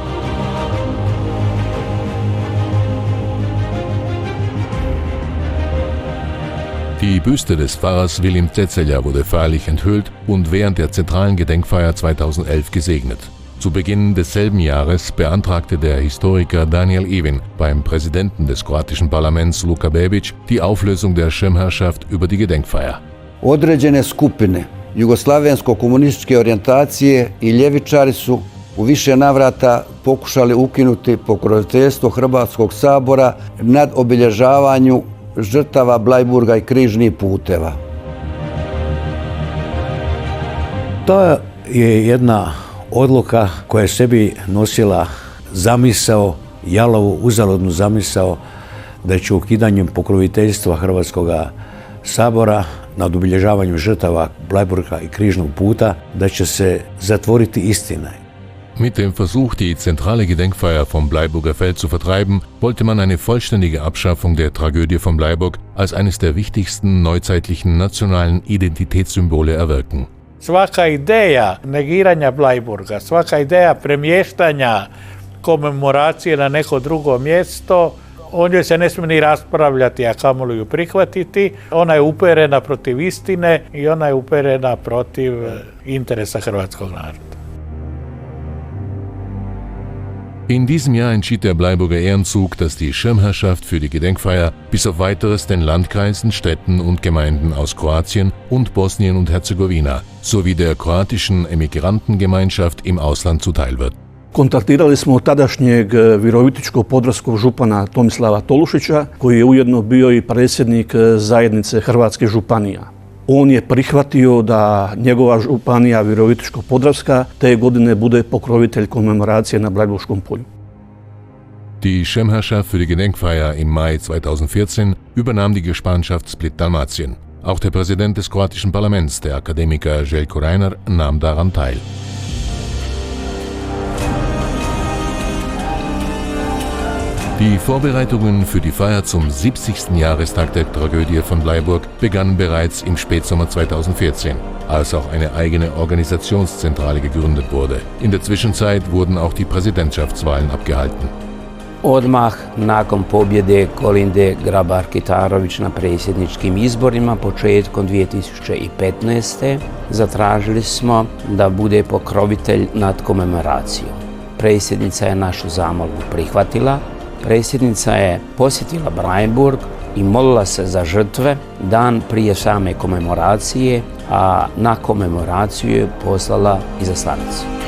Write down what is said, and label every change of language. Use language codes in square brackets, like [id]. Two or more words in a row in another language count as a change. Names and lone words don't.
[de] Die Büste des Pfarrers Wilhelm Tetzelja wurde feierlich enthüllt und während der zentralen Gedenkfeier 2011 gesegnet. Zu Beginn desselben Jahres beantragte der Historiker Daniel Evin beim Präsidenten des kroatischen Parlaments Luka Bebić die Auflösung der Schirmherrschaft über die Gedenkfeier. [hr] Određene skupine jugoslavensko-komunističke orijentacije i ljevičari su u više navrata pokušali ukinuti pokroviteljstvo Hrvatskog sabora nad obilježavanju žrtava Bleiburga i križnih puteva. To je jedna odluka koja je sebi nosila zamisao, jalovu, uzaludnu zamisao da će ukidanjem pokroviteljstva Hrvatskog sabora nad obilježavanjem žrtava Bleiburga i križnog puta da će se zatvoriti istina. [de] Mit dem Versuch, die zentrale Gedenkfeier vom Bleiburger Feld zu vertreiben, wollte man eine vollständige Abschaffung der Tragödie von Bleiburg als eines der wichtigsten neuzeitlichen nationalen Identitätssymbole erwirken. [hr] Svaka ideja negiranja Bleiburga, svaka ideja premještanja komemoracije na neko drugo mjesto, o njoj se ne smije ni raspravljati, a kamoli ju prihvatiti. Ona je uperena protiv istine i ona je uperena protiv interesa hrvatskog naroda. [de] In diesem Jahr entschied der Bleiburger Ehrenzug, dass die Schirmherrschaft für die Gedenkfeier bis auf Weiteres den Landkreisen, Städten und Gemeinden aus Kroatien und Bosnien und Herzegowina sowie der kroatischen Emigrantengemeinschaft im Ausland zuteil wird. [hr] Kontaktirali smo tadašnjeg Virovitičko-podravskog župana Tomislava Tolušića, koji je ujedno bio i predsjednik zajednice Hrvatskih županija. On je prihvatio da njegova županija Virovitičko-podravska te godine bude pokrovitelj komemoracije na Blajburškom polju. [de] Die Schirmherrschaft für die Gedenkfeier im Mai 2014 übernahm die Gespanschaft Split-Dalmatien. Auch der Präsident des kroatischen Parlaments, der Akademiker Željko Reiner, nahm daran teil. Die Vorbereitungen für die Feier zum 70. Jahrestag der Tragödie von Bleiburg begannen bereits im Spätsommer 2014, als auch eine eigene Organisationszentrale gegründet wurde. In der Zwischenzeit wurden auch die Präsidentschaftswahlen abgehalten. [hr] Odmah nakon pobjede Kolinde Grabar-Kitarović na predsjedničkim izborima početkom 2015. zatražili smo da bude pokrovitelj nad komemoracijom. Predsjednica je našu zamolbu prihvatila. Predsjednica je posjetila Bleiburg i molila se za žrtve dan prije same komemoracije, a na komemoraciju je poslala izaslanicu.